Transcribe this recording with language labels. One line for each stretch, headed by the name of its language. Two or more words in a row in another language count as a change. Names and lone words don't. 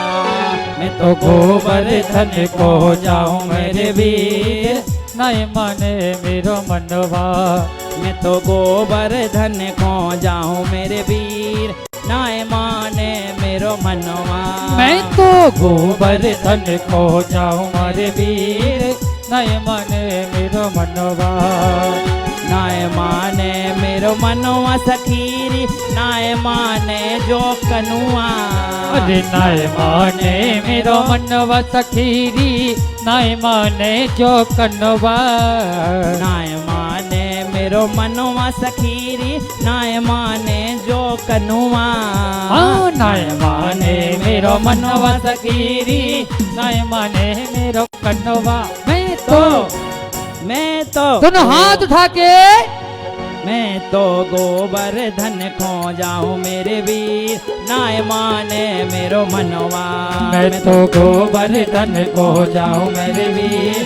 Braj: मैं तो गोवर्धन खो जाऊं मेरे वीर, नाय माने मेरो मनवा। मैं तो गोवर्धन खो जाऊं मेरे वीर, नाय माने मेरो मनवा। मैं तो गोवर्धन खो जाऊं मेरे वीर, नाय माने मेरो मनवा। नाय माने मेरो मनवा सखीरी, नाय माने जो कनुआ। अरे नाय माने मेरो मनवा सखीरी, नाय माने जो कनुआ। नाय माने मेरो मनवा सखीरी नाय माने जो कनुआ। हाँ नाय माने मेरो मनवा सखीरी नाय माने मेरो कन्नवा। मैं तो
Hindi: दोनों हाथ उठा के
Braj: मैं तो गोवर्धन खो जाऊं मेरे वीर नाय माने मेरो मनवा। मैं तो गोवर्धन को जाऊं मेरे वीर